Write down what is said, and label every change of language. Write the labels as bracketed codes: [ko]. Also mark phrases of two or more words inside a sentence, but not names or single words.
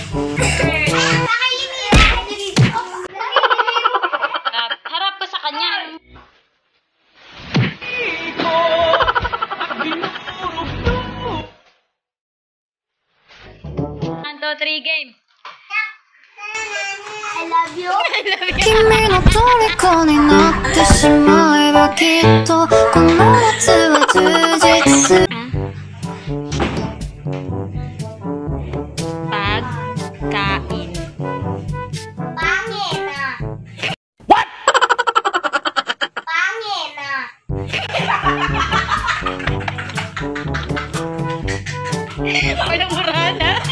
[tl] Harap ka sa kanya. 1, 2, 3, game. [en] I love you. [ja] 君の虜になってしまえばきっとこの夏は充実する [tl] Pagkain. Pangit na. What? Pangit na. Walang murana.